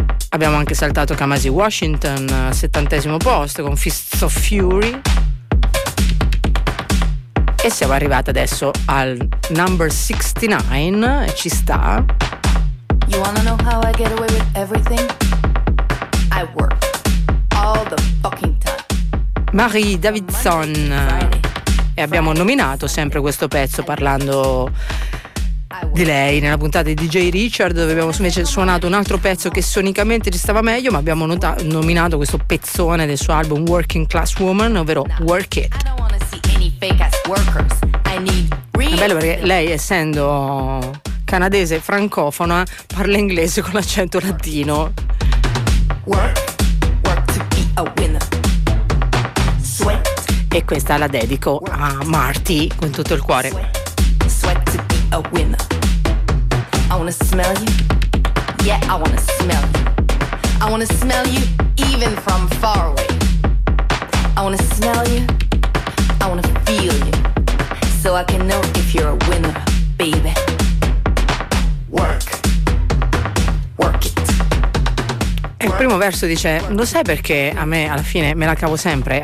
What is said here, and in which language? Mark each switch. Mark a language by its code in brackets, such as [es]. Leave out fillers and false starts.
[it] Abbiamo anche saltato Kamasi Washington, 70° posto, con Fists of Fury. E siamo arrivati adesso al number 69, ci sta. [en] You wanna know how I get away with everything? I work all the fucking time. [it] Marie Davidson. E abbiamo nominato sempre questo pezzo parlando di lei nella puntata di DJ Richard, dove abbiamo invece suonato un altro pezzo che sonicamente ci stava meglio, ma abbiamo nominato questo pezzone del suo album Working Class Woman, ovvero Work It. È bello perché lei, essendo canadese francofona, parla inglese con l'accento latino. [en] Work, work to be a winner. Sweat. [it] E questa la dedico a Marty con tutto il cuore. [en] Sweat, sweat to be a winner. I wanna smell you. Yeah, I wanna smell you. I wanna smell you even from far away. I wanna smell you. I wanna feel you. So I can know if you're a winner, baby. Work, work it. [it] E il primo verso dice: lo sai perché a me alla fine me la cavo sempre?